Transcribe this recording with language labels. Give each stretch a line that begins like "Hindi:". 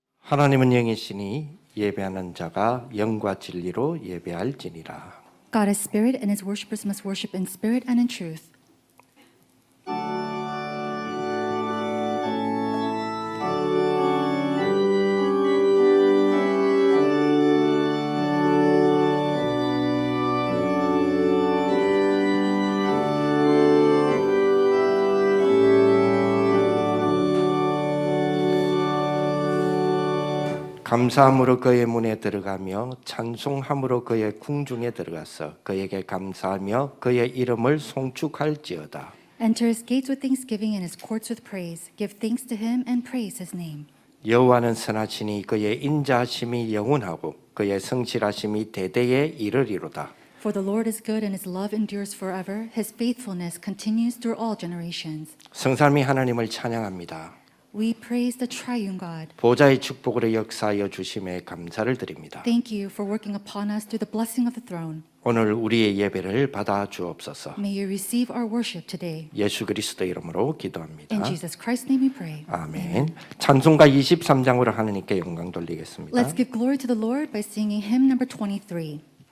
Korean: 하나님은 영이시니 예배하는 자가 영과 진리로 예배할지니라.
English: God is spirit, and his worshippers must worship in spirit and in truth.
Korean: 감사함으로 그의 문에 들어가며 찬송함으로 그의 궁중에 들어가서 그에게 감사하며 그의 이름을 송축할지어다.
English: Enter his gates with thanksgiving and his courts with praise. Give thanks to him and praise his name.
Korean: 여호와는 선하시니 그의 인자하심이 영원하고 그의 성실하심이 대대에 이르리로다.
English: For the Lord is good and his love endures forever. His faithfulness continues through all generations.
Korean: 성삼위 하나님을 찬양합니다.
English: We praise the triune God.
Korean: 보좌의 축복으로 역사하여 주심에 감사를 드립니다.
English: Thank you for working upon us through the blessing of the throne.
Korean: 오늘 우리의 예배를 받아 주옵소서.
English: May you receive our worship today.
Korean: 예수 그리스도 이름으로 기도합니다.
English: In Jesus Christ's name we pray.
Korean: 아멘. 찬송가 23장으로 하나님께 영광 돌리겠습니다.
English: Let's give glory to the Lord by singing hymn number 23.